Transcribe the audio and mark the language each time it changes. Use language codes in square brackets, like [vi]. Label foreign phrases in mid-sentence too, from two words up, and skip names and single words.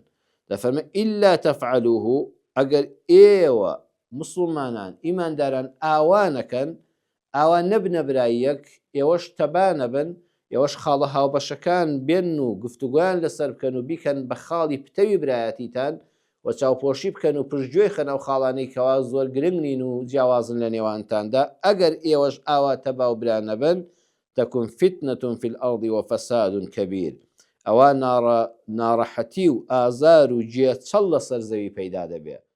[ckb] دەفەرمە [ar] ئیلا تەفعلوه، [ckb] ئەگەر ئێوە مسلمانان ئیمانداران ئاوانەکەن، ئاوان نەبنە برایەک، ئێوەش تەبانە بن، ئێوەش خاڵە هاوبەشەکان بێن و گفتوگویان لەسەر بکەن و بیکەن بە خاڵی پتەوی برایەتیتان و چاوپۆشی بکەن و پشتگوێی خەنە و خاڵانەی کەوا زۆر گرنگ نین و جیاوازن لە نێوانتاندا، ئەگەر ئێوەش ئاوا تەبا و برانە بن [ar] تەکون فتنة في الأرض وفساد كبير، [ckb] ئەوە ناڕەحەتی و ئازار و جێچەڵ لەسەر زەوی پەیدا دەبێت.